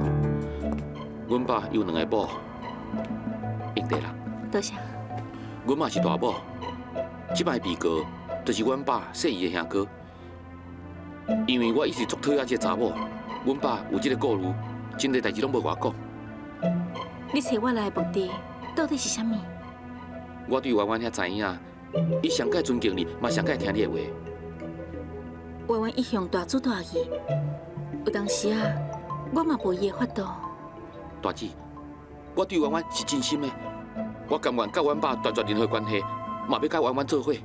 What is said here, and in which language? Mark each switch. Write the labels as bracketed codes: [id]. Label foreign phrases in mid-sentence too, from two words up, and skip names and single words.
[nan] 阮爸有2个某，应对啦。多谢。阮嘛是大某，即摆被告就是阮爸细姨的兄哥。因为我一直足讨厌这个查某，阮爸有这个顾虑，真侪代志拢无我讲。你找我来的目的到底是啥物？我对婉婉遐知影，伊上界尊敬你，嘛上界听你的话。婉婉一向大主大义，有当时啊，我嘛无伊的法度。大姊，我对婉婉是真心的，我甘愿甲阮爸断绝任何关系，嘛要甲婉婉做伙。